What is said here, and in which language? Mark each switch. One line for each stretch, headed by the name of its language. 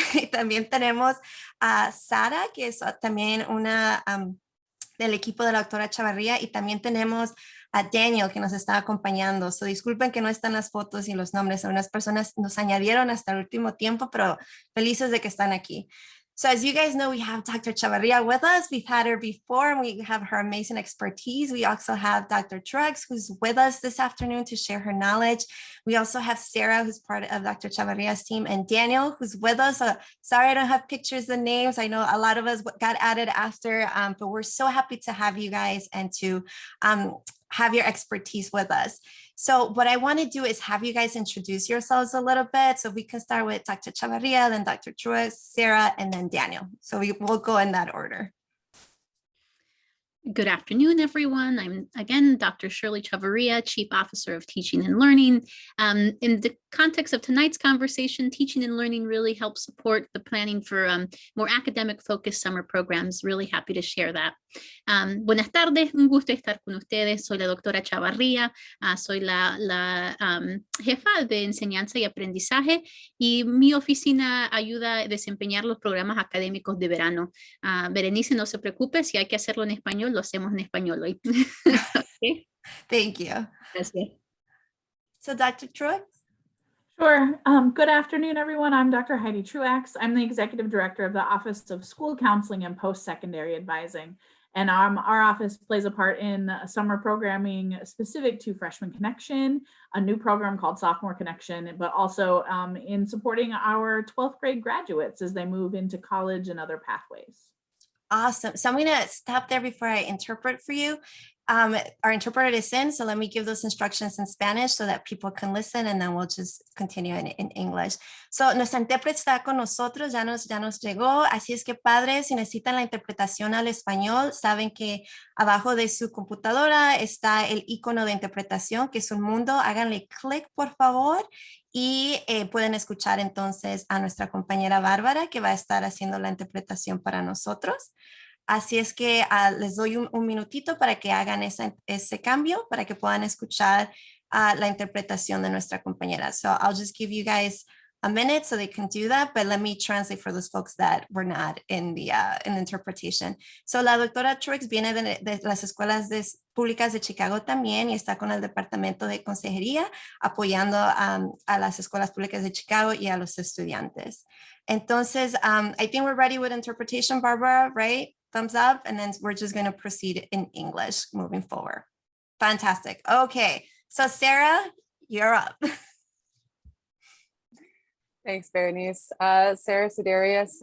Spanish: Y también tenemos a Sara, que es también una del equipo de la doctora Chavarría. Y también tenemos a Daniel, que nos está acompañando. So, disculpen que no están las fotos y los nombres. Algunas personas nos añadieron hasta el último tiempo, pero felices de que están aquí.
English: So as you guys know, we have Dr. Chavarria with us. We've had her before and we have her amazing expertise. We also have Dr. PreK, who's with us this afternoon to share her knowledge. We also have Sarah, who's part of Dr. Chavarria's team, and Daniel, who's with us. Sorry, I don't have pictures and names. I know a lot of us got added after, but we're so happy to have you guys and to have your expertise with us. So what I want to do is have you guys introduce yourselves a little bit. So we can start with Dr. Chavarria, then Dr. PreK, Sarah, and then Daniel. So we'll go in that order. Good afternoon, everyone. I'm again Dr. Shirley Chavarria, Chief Officer of Teaching and Learning. In the context of tonight's conversation, teaching and learning really helps support the planning for more academic-focused summer programs. Really happy to share that.
Spanish: Buenas tardes, un gusto estar con ustedes. Soy la doctora Chavarria, soy la jefa de enseñanza y aprendizaje y mi oficina ayuda a desempeñar los programas académicos de verano. Berenice, no se preocupe, si hay que hacerlo en español, lo hacemos en español hoy.
English: Okay. Thank you.
Spanish: Gracias.
English: So Dr. Truex? Sure. Good afternoon, everyone. I'm Dr. Heidi Truax. I'm the Executive Director of the Office of School Counseling and Post-Secondary Advising. And our office plays a part in summer programming specific to Freshman Connection, a new program called Sophomore Connection, but also in supporting our 12th grade graduates as they move into college and other pathways. Awesome. So I'm going to stop there before I interpret for you. our interpreter is in, so let me give those instructions in Spanish so that people can listen, and then we'll just continue in English.
Spanish: So, nuestra intérprete está con nosotros, ya nos llegó, así es que padres, si necesitan la interpretación al español, saben que abajo de su computadora está el icono de interpretación, que es un mundo, háganle clic por favor, y pueden escuchar entonces a nuestra compañera Bárbara, que va a estar haciendo la interpretación para nosotros. Así es que les doy un minutito para que hagan ese cambio, para que puedan escuchar la interpretación de nuestra compañera.
English: So I'll just give you guys a minute so they can do that, but let me translate for those folks that were not in the interpretation. So
Spanish: la doctora Truex viene de las escuelas públicas de Chicago también y está con el departamento de consejería apoyando a las escuelas públicas de Chicago y a los estudiantes. Entonces,
English: I think we're ready with interpretation, Barbara, right? Thumbs up, and then we're just going to proceed in English moving forward. Fantastic. Okay, so Sarah, you're up. Thanks, Berenice. Sarah Sidarius.